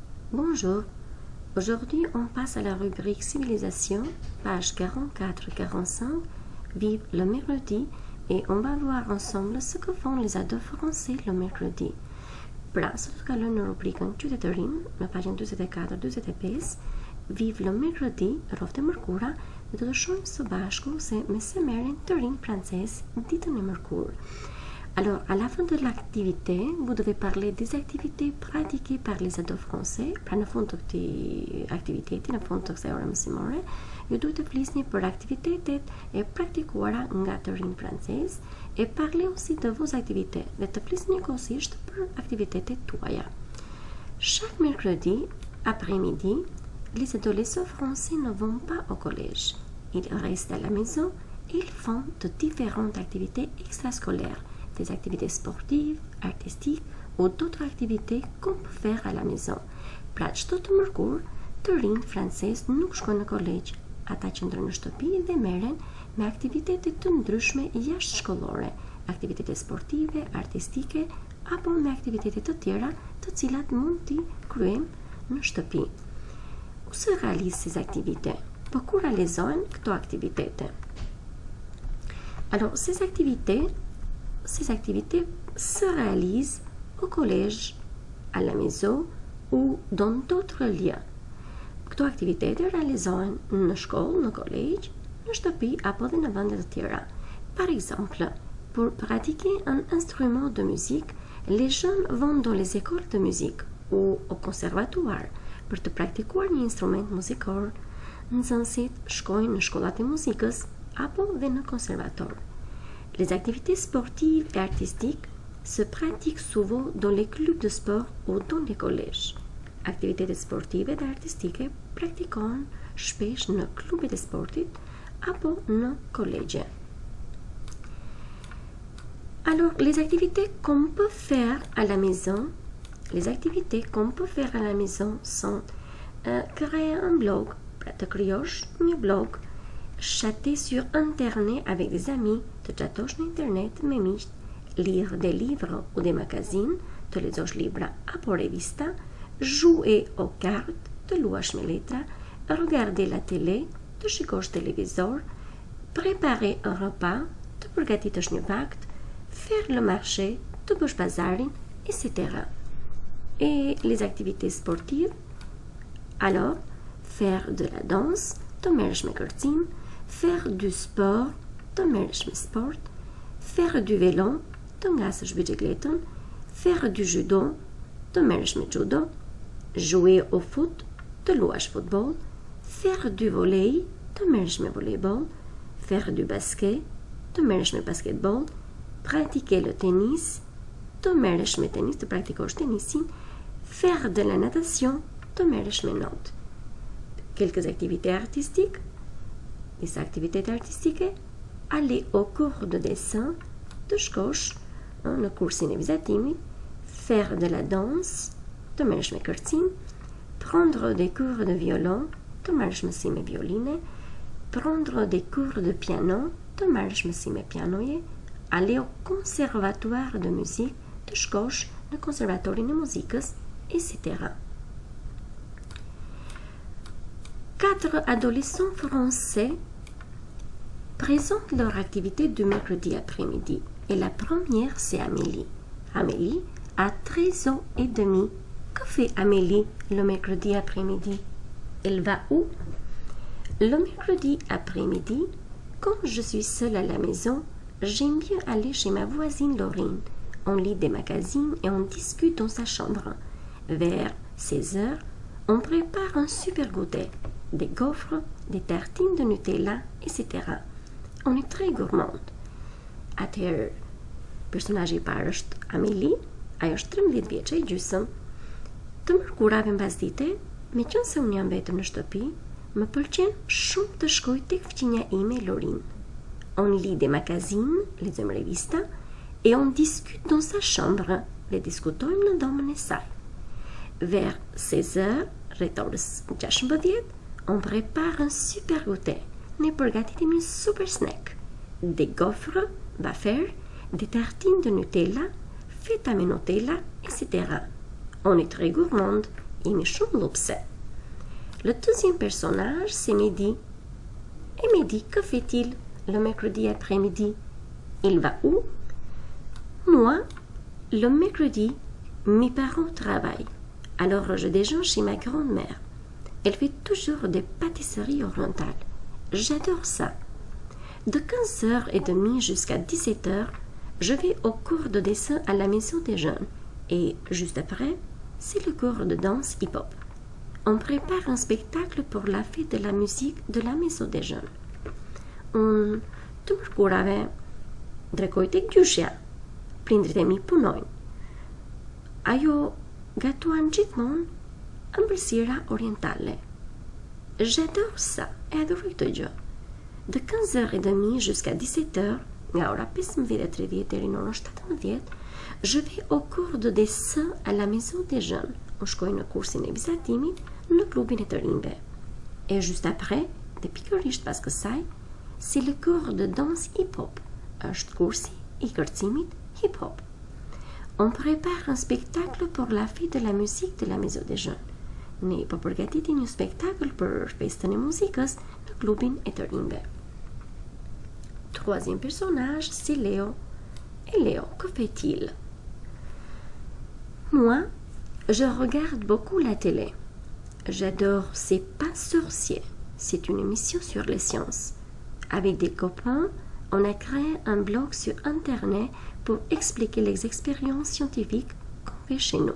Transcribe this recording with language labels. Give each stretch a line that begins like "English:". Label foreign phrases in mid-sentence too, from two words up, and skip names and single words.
French: Bonjour, aujourd'hui on passe à la rubrique Civilisation, page 44-45, Vive le mercredi, et on va voir ensemble ce que font les ados français le mercredi.
Albanian: Pra sot të kalojmë në rubrikën Qytetërinë, në pagjen 44-45,
French: Vive le mercredi,
Albanian: rroftë e mërkura, dhe do të shohim së bashku se me se merren të rinj francez ditën e mërkurë.
French: Alors, à la fin de l'activité, vous devez parler des activités pratiquées par les ados français.
Albanian: Pra në fund të këtij aktiviteti, në fund të kësaj ore mësimore, ju duhet të flisni për aktivitetet e praktikuara nga të rinj francez
French: et parlez aussi de vos activités
Albanian: dhe të flisni njëkohësisht për aktivitetet tuaja.
French: Chaque mercredi après-midi, les adolescents français ne vont pas au collège. Ils restent à la maison et ils font de différentes activités extrascolaires, des activités sportives, artistiques ou d'autres activités qu'on peut faire à la maison.
Albanian: Pra çdo të mërkurë, të rinj francez nuk shkojnë në kolegj. Ata qëndrojnë në shtëpi dhe merren me aktivitete të ndryshme jashtëshkollore, aktivitete sportive, artistike apo me aktivitete të tjera të cilat mund t'i kryejmë në shtëpi.
French: Où se réalisent ces activités?
Albanian: Për ku realizohen këto aktivitete?
French: Alors, ces activités se réalisent au collège, à la maison ou dans d'autres lieux.
Albanian: Këto aktivitete realizohen në shkollë, në kolegj, në shtëpi apo dhe në vende të tjera.
French: Par exemple, pour pratiquer un instrument de musique, les jeunes vont dans les écoles de musique ou au conservatoire.
Albanian: Për të praktikuar një instrument muzikor, nxënësit shkojnë në shkollat e muzikës apo dhe në konservator.
French: Les activités sportives et artistiques se pratiquent souvent dans les clubs de sport ou dans les collèges.
Albanian: Aktivitetet sportive dhe artistike praktikohen shpesh në klubet e sportit apo në kolegje.
French: Alors, les activités qu'on peut faire à la maison sont créer un blog,
Albanian: pra të krijosh një
French: blog, chatter sur internet avec des amis,
Albanian: të chatosh në internet me miq,
French: lire des livres ou des magazines,
Albanian: të lexosh libra apo revista,
French: jouer aux cartes,
Albanian: të luash me letra,
French: regarder la télé,
Albanian: të shikosh televizor,
French: préparer un repas,
Albanian: të përgatitësh një vakt,
French: faire le marché,
Albanian: të bësh bazarin,
French: etc. Et les activités sportives? Alors, faire de la danse,
Albanian: të merresh me kërcim,
French: faire du sport,
Albanian: të merresh me sport,
French: faire du vélo,
Albanian: të ngasësh biçikletën,
French: faire du judo,
Albanian: të merresh me judo,
French: jouer au foot,
Albanian: të luash futboll,
French: faire du volley,
Albanian: të merresh me volleyball,
French: faire du basket,
Albanian: të merresh me basketball,
French: pratiquer le tennis,
Albanian: të merresh me tenis, të praktikosh tenisin,
French: faire de la natation,
Albanian: të merresh me not.
French: Quelques activités artistiques. Les activités artistiques, aller au cours de dessin,
Albanian: të shkosh në kursin e vizatimit,
French: faire de la danse,
Albanian: të merresh me kërcim,
French: prendre des cours de violon,
Albanian: të marrësh mësim me violine,
French: prendre des cours de piano,
Albanian: të marrësh mësim me pianoje,
French: aller au conservatoire de musique,
Albanian: të shkosh në konservatorin e muzikës,
French: etc. 4 adolescents français présentent leur activité du mercredi après-midi. Et la première, c'est Amélie. Amélie a 13 ans et demi. Que fait Amélie le mercredi après-midi? Elle va où? Le mercredi après-midi, quand je suis seule à la maison, j'aime bien aller chez ma voisine Laurine. On lit des magazines et on discute dans sa chambre. Vers 16 heures, on prépare un super goûter. Des gaufres, des tartines de Nutella, etc. On est très gourmande.
Albanian: Atëherë, personazhi I parë është Amélie, ajo është 13 vjeçë e gjysmë. Të mërkurave mbasdite, meqense unë jam vetëm në shtëpi, më pëlqen shumë të shkoj tek fëmija ime Lorin.
French: On lit des magazines,
Albanian: lexojmë revista,
French: et on discute dans sa chambre,
Albanian: le diskutojmë në dhomën e saj.
French: Vers 16 heures,
Albanian: rreth orës 16,
French: on prépare un super goûter.
Albanian: Ne përgatitim një super snack.
French: Des gaufres, wafer, des tartines de Nutella,
Albanian: feta me Nutella,
French: etc. On est très gourmande
Albanian: imi shumë lupse.
French: Le deuxième personnage, c'est Mehdi. Et Mehdi, que fait-il le mercredi après-midi? Il va où? Moi, le mercredi, mes parents travaillent. Alors je déjeune chez ma grand-mère. Elle fait toujours des pâtisseries orientales. J'adore ça. De 15h30 jusqu'à 17h, je vais au cours de dessin à la maison des jeunes. Et juste après, c'est le cours de danse hip-hop. On prépare un spectacle pour la fête de la musique de la maison des jeunes.
Albanian: Të mërkurave drekoj tek gjyshja, prindrit e mi punojnë. Ajo gatuan gjithmonë ëmbëlsira orientale.
French: J'adore ça,
Albanian: e adoroj këtë gjë.
French: De 15h30 jusqu'à 17h,
Albanian: nga ora 15:30 deri në orën 17,
French: je vais au cours de dessin à la maison des jeunes.
Albanian: Unë shkoj në kursin e vizatimit në klubin e të rinjve.
French: Et juste après,
Albanian: dhe pikërisht pas kësaj,
French: c'est le cours de danse hip-hop.
Albanian: Është kursi i kërcimit hip-hop.
French: On prépare un spectacle pour la fête de la musique de la maison des jeunes.
Albanian: Ne po përgatitim një spektakël për festën e muzikës në klubin e të rinjve.
French: Troisième personnage, c'est Léo. Et Léo, que fait-il? Moi, je regarde beaucoup la télé. J'adore C'est pas sorcier. C'est une émission sur les sciences. Avec des copains, on a créé un blog sur Internet pour expliquer les expériences scientifiques qu'on fait chez nous.